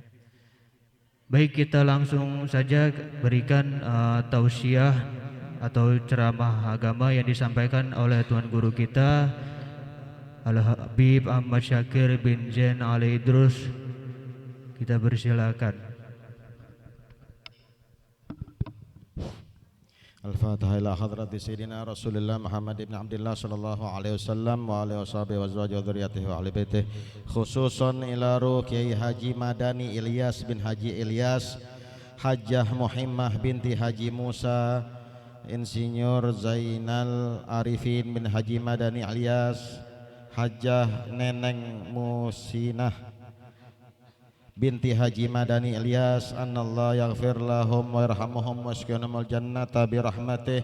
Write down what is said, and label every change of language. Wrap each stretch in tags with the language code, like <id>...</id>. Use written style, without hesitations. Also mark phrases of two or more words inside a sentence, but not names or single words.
<id>Baik, kita langsung saja berikan tausiah atau ceramah agama yang disampaikan oleh Tuan Guru kita Al-Habib Ahmad Syakir bin Zain Ali Idrus. Kita persilakan.</id> <ar>الفاتحة إلى حضرة سيدنا رسول الله محمد بن عبد الله صلى الله عليه وسلم وآله وصحبه و أزواجه وذريته وأهل بيته خصوصا إلى روح Kiai Haji Madani Ilyas bin Haji Ilyas, Hajjah Muhimmah binti Haji Musa, Insinyur Zainal Arifin bin Haji Madani Ilyas, Hajjah Neneng Musinah binti Haji Madani Ilyas, أن الله يغفر لهم ويرحمهم ويسكنهم الجنة برحمته.</ar>